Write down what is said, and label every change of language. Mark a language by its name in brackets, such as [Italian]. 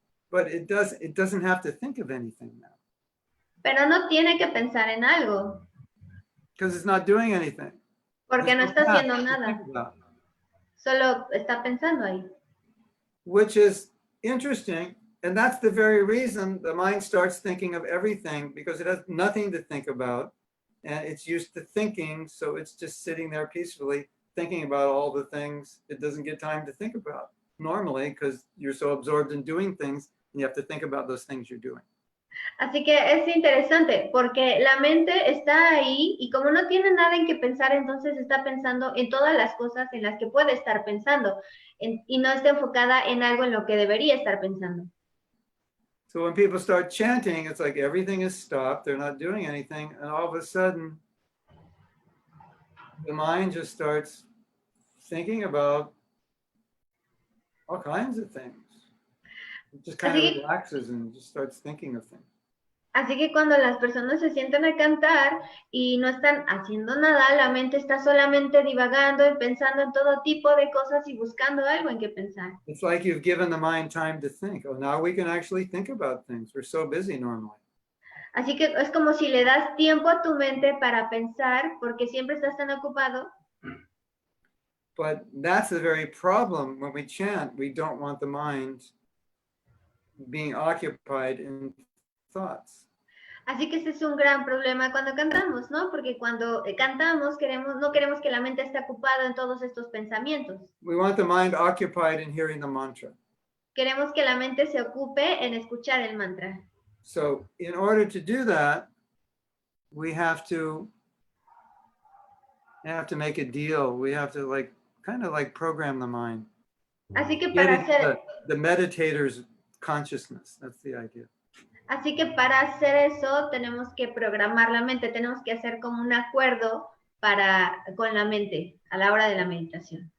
[English] But it doesn't have to think of anything now. [Spanish] Pero no tiene que pensar en algo. [English] Because it's not doing anything. [Spanish] Porque no está haciendo nada. [English] Think about. [Spanish] Solo está pensando ahí. [English] Which is interesting. And that's the very reason the mind starts thinking of everything, because it has nothing to think about. And it's used to thinking. So it's just sitting there peacefully thinking about all the things it doesn't get time to think about normally, because you're so absorbed in doing things and you have to think about those things you're doing. [Spanish] Así que es interesante porque la mente está ahí y como no tiene nada en que pensar, entonces está pensando en todas las cosas en las que puede estar pensando y no está enfocada en algo en lo que debería estar pensando. [English] So when people start chanting, it's like everything is stopped, they're not doing anything, and all of a sudden, the mind just starts thinking about all kinds of things. It just kind of relaxes and just starts thinking of things. [Spanish] Así que cuando las personas se sientan a cantar y no están haciendo nada, la mente está solamente divagando y pensando en todo tipo de cosas y buscando algo en que pensar. [English] It's like you've given the mind time to think. Oh, now we can actually think about things. We're so busy normally. [Spanish] Así que es como si le das tiempo a tu mente para pensar porque siempre estás tan ocupado. [English] But that's the very problem when we chant. We don't want the mind being occupied in thoughts. [Spanish] Así que ese es un gran problema cuando cantamos, ¿no? Porque cuando cantamos no queremos que la mente esté ocupada en todos estos pensamientos. [English] We want the mind occupied in hearing the mantra. [Spanish] Queremos que la mente se ocupe en escuchar el mantra. [English] So in order to do that, we have to make a deal. We have to kind of program the mind. [Spanish] Así que para hacer [English] the meditator's consciousness, that's the idea. [Spanish] Así que para hacer eso tenemos que programar la mente, tenemos que hacer como un acuerdo con la mente a la hora de la meditación.